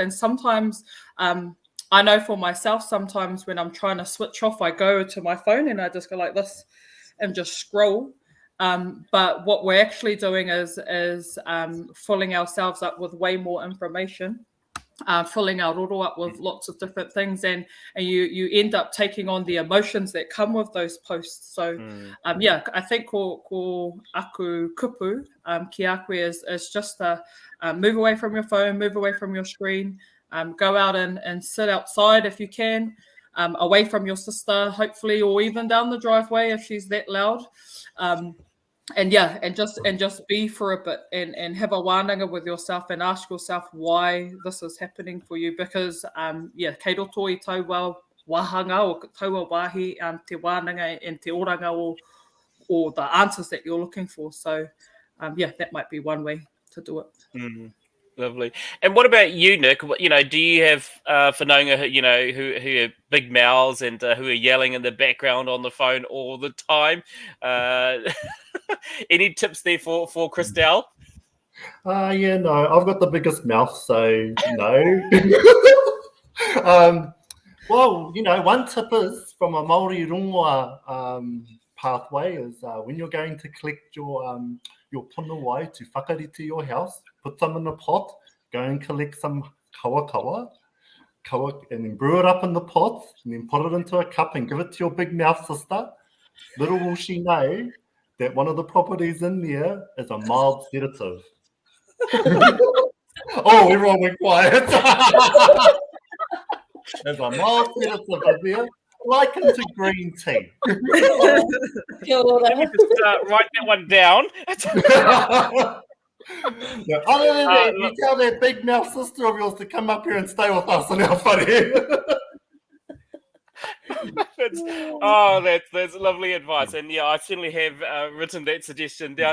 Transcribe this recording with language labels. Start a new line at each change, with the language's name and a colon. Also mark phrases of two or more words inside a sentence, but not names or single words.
English: And sometimes, I know for myself, sometimes when I'm trying to switch off, I go to my phone and I just go like this and just scroll. But what we're actually doing is filling ourselves up with way more information, filling our roro up with lots of different things, and you end up taking on the emotions that come with those posts. So I think
Māori: ko aku kupu ki aku
English: is just to move away from your phone, move away from your screen, go out and sit outside if you can, away from your sister, hopefully, or even down the driveway if she's that loud. And just be for a bit and have a wānanga with yourself and ask yourself why this is happening for you, because
Māori: kei roto I taua wahanga o taua wahi, te wānanga
English: and
Māori: te oranga
English: or the answers that you're looking for. So that might be one way to do it. Lovely. And what about you, Nick? Do you have whanaunga, who are big mouths and who are yelling in the background on the phone all the time? Any tips there for Christelle? No, I've got the biggest mouth, so no. Well, one tip is from a Māori rongoa pathway is when you're going to collect your
Māori: puna wai
English: to whakarite your house, put them in a pot, go and collect some kawa, and then brew it up in the pot, and then put it into a cup and give it to your big mouth sister. Little will she know that one of the properties in there is a mild sedative. Oh, everyone went quiet. There's a mild sedative in there, likened to green tea.
Māori: Kia ora.
English: Just write that one down. Other than that, you tell that big mouth sister of yours to come up here and stay with us in our whare. That's lovely advice, and yeah, I certainly have written that suggestion down.